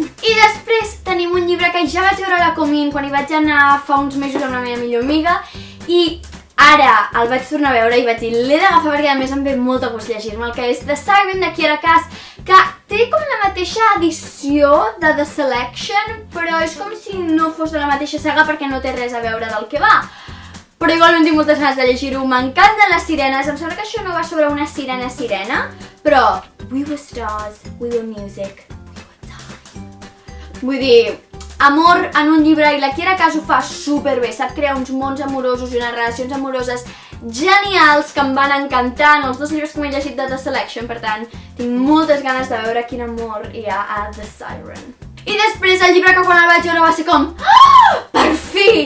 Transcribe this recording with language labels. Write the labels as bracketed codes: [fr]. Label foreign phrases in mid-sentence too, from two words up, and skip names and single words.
[ca] I després tenim un llibre que ja vaig veure a la Comin quan hi vaig anar fa uns mesos amb la meva millor amiga i ara el vaig tornar a veure i vaig dir l'he d'agafar perquè a més em ve molt de gust llegir-me'l, que és The Siren de Kiera Cass, que té com la mateixa edició de The Selection, però és com si no fos de la mateixa saga perquè no té res a veure del que va. Però igualment tinc moltes ganes de llegir-ho, m'encanten les sirenes, em sembla que això no va sobre una sirena, però [en] we were stars, we were music, we were time. [ca] Vull dir, amor en un llibre i la Kiera Cass ho fa superbé, sap crear uns mons amorosos i unes relacions amoroses genials que em van encantar en els 2 llibres que m'he llegit de The Selection, per tant, tinc moltes ganes de veure quin amor hi ha a The Siren. I després el llibre que quan el vaig veure va ser com per fi!